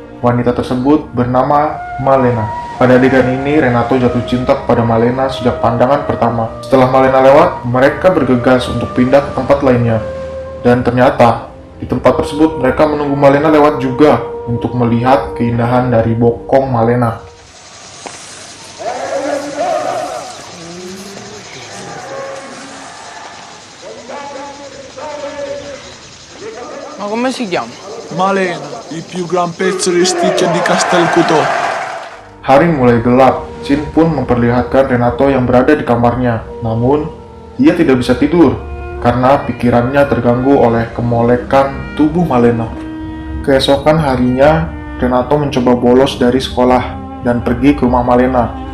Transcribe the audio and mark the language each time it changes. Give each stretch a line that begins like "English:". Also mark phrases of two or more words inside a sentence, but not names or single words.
Indonesian: Wanita tersebut bernama Malena. Pada adegan ini, Renato jatuh cinta kepada Malena sejak pandangan pertama. Setelah Malena lewat, mereka bergegas untuk pindah ke tempat lainnya. Dan ternyata, di tempat tersebut mereka menunggu Malena lewat juga untuk melihat keindahan dari bokong Malena.
Italian: Ma come si chiama? Malena, il più gran pezzo di sticcia di Castelcuto.
Indonesian: Hari mulai gelap. Scene pun memperlihatkan Renato yang berada di kamarnya. Namun, ia tidak bisa tidur karena pikirannya terganggu oleh kemolekan tubuh Malena. Keesokan harinya, Renato mencoba bolos dari sekolah dan pergi ke rumah Malena.